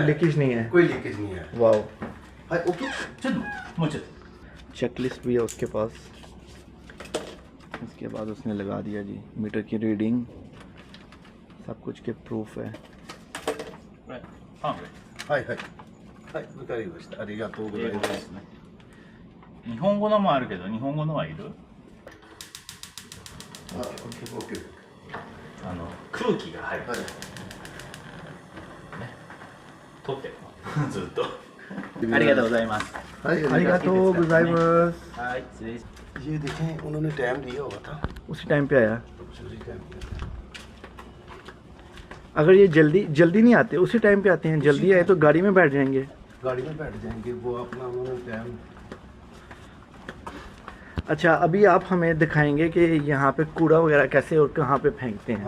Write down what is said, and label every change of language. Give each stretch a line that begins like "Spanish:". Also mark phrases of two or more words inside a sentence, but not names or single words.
Hindi: कोई लीकेज नहीं है। कोई लीकेज नहीं है। वाओ।
English: hi, okay.
Hindi: चेकलिस्ट भी है उसके पास। इसके बाद उसने लगा दिया जी मीटर की रीडिंग, सब कुछ के प्रूफ है।
Japanese: हाय わかりました。ありがとうございます。日本語のもあるけど、日本語のはいる？あ、オッケー。空気が入る。ね。取ってるの。ずっと。ありがとうございます。ありがとうございます。はい、失礼します。
Hindi: ये देखें उन्होंने टाइम दिया हुआ था। उसी टाइम पे आया। अगर ये जल्दी नहीं आते, उसी टाइम पे आते हैं। जल्दी आए तो गाड़ी में बैठ जाएंगे। वो अपना उन्होंने टाइम। अच्छा, अभी आप हमें दिखाएंगे कि यहाँ पे कूड़ा वगैरह कैसे और कहाँ पे फेंकते हैं।